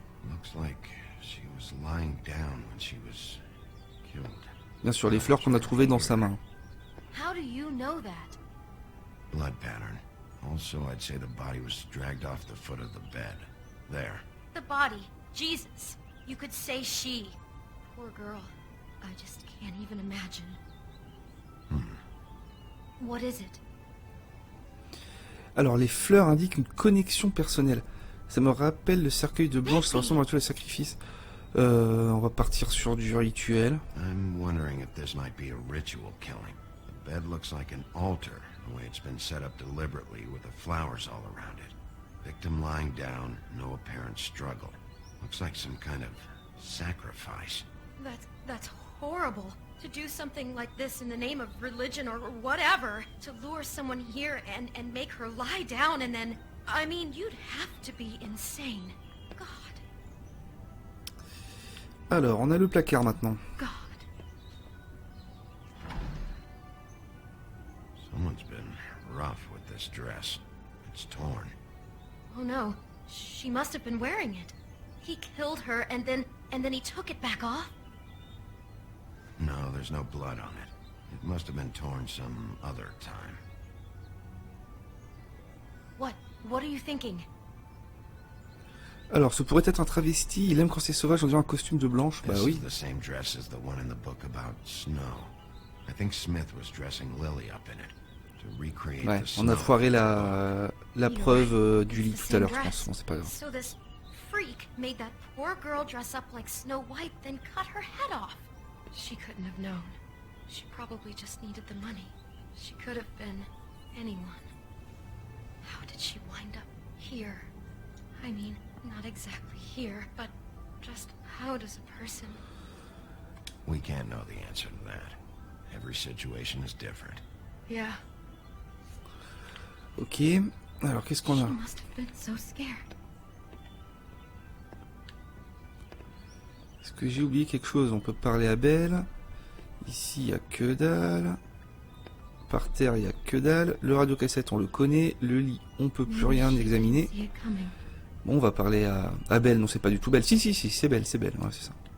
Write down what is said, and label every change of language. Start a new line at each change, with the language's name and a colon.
English: Looks like she was lying down when she was killed.
French: Bien sûr, les fleurs qu'on a trouvées dans sa main.
English: How do you know that? Blood pattern. Also, I'd say the body was dragged off the foot of the bed. There. The body. Jesus. You could say she. Poor girl. I just can't even imagine. What is it?
French: Alors, les fleurs indiquent une connexion personnelle. Ça me rappelle le cercueil de Blanche, ça ressemble à tous les sacrifices. On va partir sur du rituel.
English: I'm wondering if this might be a ritual killing. The bed looks like an altar, the way it's been set up deliberately with the flowers all around it. Victim lying down, no apparent struggle. Looks like some kind of sacrifice. That's horrible. To do something like this in the name of religion or whatever. To lure someone here and make her lie down and then... I mean, you'd have to be insane. God.
French: Alors, on a le placard maintenant.
English: God. Someone's been rough with this dress. It's torn. Oh no. She must have been wearing it. He killed her and then he took it back off? No, there's no blood on it. It must have been torn some other time. What are you thinking?
French: Alors, ce pourrait être un travesti. Il aime quand c'est sauvage, on dirait un costume de blanche. Bah oui.
English: This is the same dress as the one in the book about snow. I think Smith was dressing Lily up in it to recreate
French: Ouais,
English: the snow.
French: on a foiré la preuve du lit tout à l'heure, je pense. Bon, c'est pas grave.
English: So this freak made that poor girl dress up like Snow White, then cut her head off. She couldn't have known. She probably just needed the money. She could have been anyone. How did she wind up here? I mean, not exactly here, but just how does a person... We can't know the answer to that. Every situation is different. Yeah.
French: Ok. Alors, qu'est-ce qu'on a?
English: She must have been so scared.
French: Est-ce que j'ai oublié quelque chose? On peut parler à Belle. Ici, il n'y a que dalle. Par terre, il n'y a que dalle. Le radiocassette, on le connaît. Le lit, on peut plus rien examiner. Bon, on va parler à Belle. Non, c'est pas du tout Belle. Si, c'est Belle, c'est Belle. Ouais, c'est ça.